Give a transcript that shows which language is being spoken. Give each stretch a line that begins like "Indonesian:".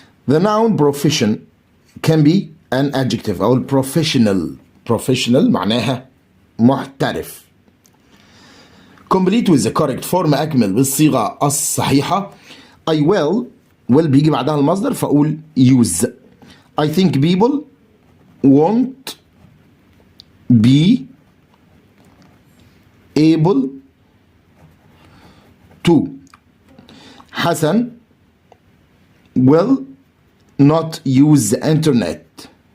English: the noun profession can be an adjective او professional
Arabic: معناها محترف.
English: complete with the correct form
Arabic: أكمل بالصيغة الصحيحة.
English: I will
Arabic: بيجي بعدها المصدر فأقول use.
English: I think people won't be able to. حسن will not use the internet.